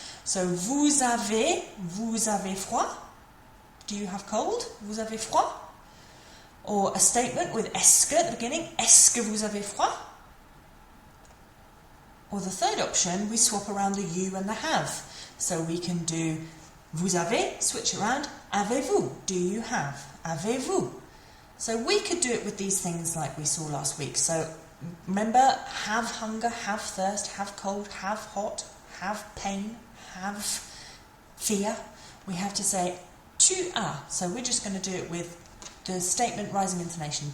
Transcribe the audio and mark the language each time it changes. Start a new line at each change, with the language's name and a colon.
French: So vous avez froid? Do you have cold? Vous avez froid?
English: Or a statement with est-ce que at the beginning, est-ce que vous avez froid? Or the third option, we swap around the you and the have. So we can do vous avez, switch around, avez-vous, do you have, avez-vous. So we could do it with these things like we saw last week. So remember, have hunger, have thirst, have cold, have hot, have pain, have fear. We have to say tu as. So we're just going to do it with the statement rising intonation.